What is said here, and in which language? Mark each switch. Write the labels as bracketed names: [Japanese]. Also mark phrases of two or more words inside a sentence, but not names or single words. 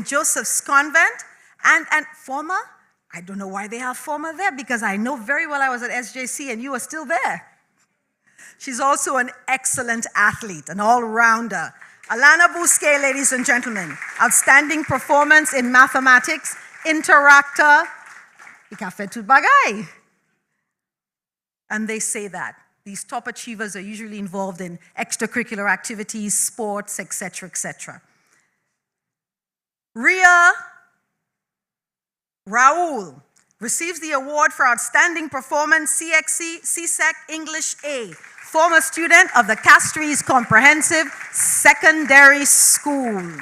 [English] Joseph's Convent, and former, I don't know why they have former there, because I know very well I was at SJC and you are still there. She's also an excellent athlete, an all-rounder. Alana Bousquet, ladies and gentlemen, Outstanding Performance in Mathematics, [Saint Lucian Creole French] Interactor, ika tout bagay. [English] And they say that. These top achievers are usually involved in extracurricular activities, sports, etc., etc. Ria Raoul receives the award for Outstanding Performance CXC-CSEC English A, former student of the Castries Comprehensive Secondary School.